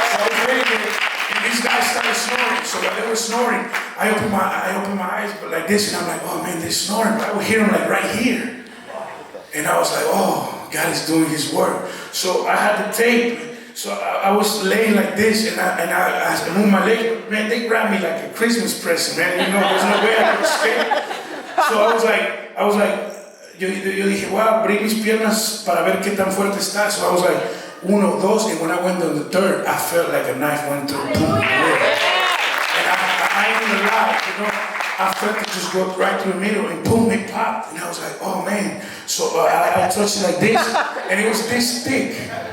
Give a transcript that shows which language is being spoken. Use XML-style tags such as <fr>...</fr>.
<en>So I was ready to, and these guys started snoring. So while they were snoring, I opened my eyes, but like this, and I'm like, oh man, they're snoring. But I would hear them like right here. And I was like, oh, God is doing His work. So I had the tape. So I was laying like this, and I moved my leg. Man, they grabbed me like a Christmas present, man. You know, there's no way I could escape. So I was like,</en> <es>yo dije, voy a abrir mis piernas para ver qué tan fuerte está.</es> <en>So I was like,</en> <es>uno, dos,</es> <en>and when I went on the third, I felt like a knife went through. Boom, and I ain't gonna lie, you know, I felt it just go right through the middle, and boom, it popped. And I was like, oh man. So I touched it like this, and it was this thick.</en>